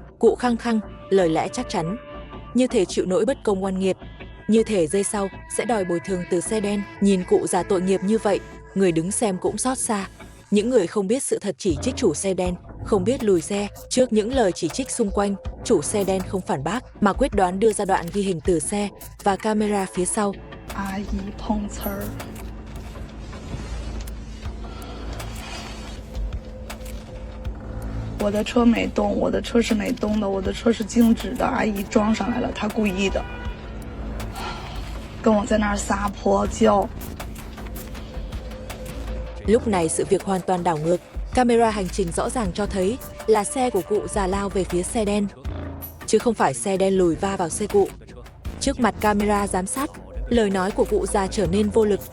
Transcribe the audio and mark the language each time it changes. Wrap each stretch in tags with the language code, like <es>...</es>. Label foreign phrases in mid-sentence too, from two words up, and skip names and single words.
<vi>Cụ khăng khăng, lời lẽ chắc chắn, như thể chịu nỗi bất công oan nghiệt, như thể giây sau sẽ đòi bồi thường từ xe đen. Nhìn cụ già tội nghiệp như vậy, người đứng xem cũng xót xa. Những người không biết sự thật chỉ trích chủ xe đen, không biết lùi xe. Trước những lời chỉ trích xung quanh, chủ xe đen không phản bác, mà quyết đoán đưa ra đoạn ghi hình từ xe và camera phía sau.</vi> <zh>"我的车没动，我的车是没动的，我的车是静止的，阿姨装上来了，她故意的。" 跟我在那儿撒泼叫。</zh> <vi>Lúc này sự việc hoàn toàn đảo ngược. Camera hành trình rõ ràng cho thấy là xe của cụ già lao về phía xe đen, chứ không phải xe đen lùi va vào xe cụ. Trước mặt camera giám sát, lời nói của cụ già trở nên vô lực.</vi>